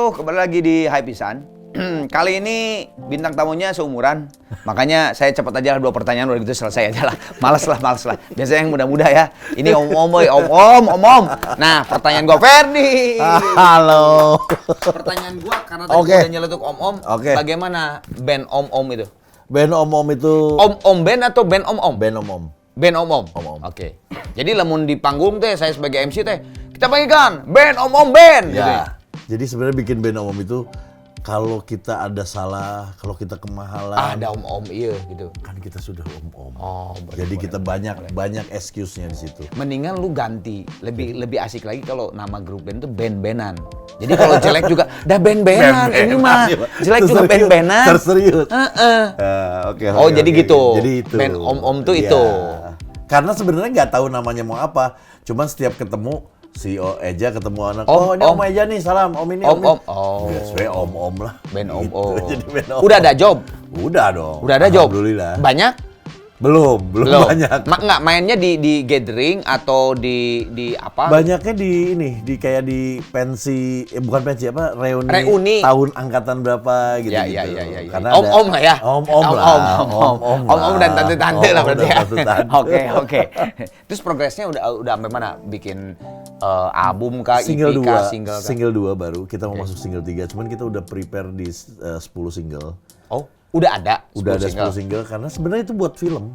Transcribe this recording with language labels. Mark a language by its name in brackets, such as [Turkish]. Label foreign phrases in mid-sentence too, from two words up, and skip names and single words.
[Indonesian] Kembali lagi di Hypisan. Kali ini bintang tamunya seumuran, makanya saya cepat aja 2 pertanyaan udah gitu selesai aja lah. Males lah. Biasanya yang muda-muda ya. Ini om-om. Nah, pertanyaan gua Ferdi. Halo. Pertanyaan gua karena tadi Oke. udah nyeletuk om-om. Oke. Bagaimana band om-om itu? Band om-om itu. Om-om band atau band om-om? Band om-om. Band om-om. Om-om. Oke. Jadi lamun di panggung teh saya sebagai MC teh kita bagikan band om-om band gitu ya. Ya. Jadi sebenarnya bikin band om-om itu kalau kita ada salah, kalau kita kemahalan, Ada om-om iya gitu. kan kita sudah om-om. Oh, boleh, Jadi boleh, kita banyak excuse-nya di situ. Mendingan lu ganti, lebih asik lagi kalau nama grup band tuh band-bandan. Jadi kalau jelek juga, dah band-bandan ini mah. Jelek juga band-bandan. Terserius. Oke. Oh, jadi gitu. Jadi itu. Band om-om tuh Iya. itu. Karena sebenarnya nggak tahu namanya mau apa. Cuman setiap ketemu si Eja ketemu anak. Om, Ini om. Om Eja nih, salam. Om ini. Om. ini. Oh. Ya, sebenarnya om lah. Band Gitu. om-om. Jadi band om. Udah ada job? Udah dong. Udah ada job? Alhamdulillah. Banyak? Belum banyak. Nggak mainnya di gathering atau di apa? Banyaknya di kayak di pensi, bukan pensi apa, reuni. Tahun angkatan berapa gitu. Ya. Karena Om-om lah ya? Om-om lah. Om-om dan tante-tante lah berarti ya? Tante-tante. Oke. Terus progresnya udah sampai mana? Bikin album kah, Single EP kah, 2, single kah? single 2 baru. Kita mau masuk single 3, cuman kita udah prepare di 10 single. Oh, udah ada? Udah ada 10 single? single karena sebenarnya itu buat film.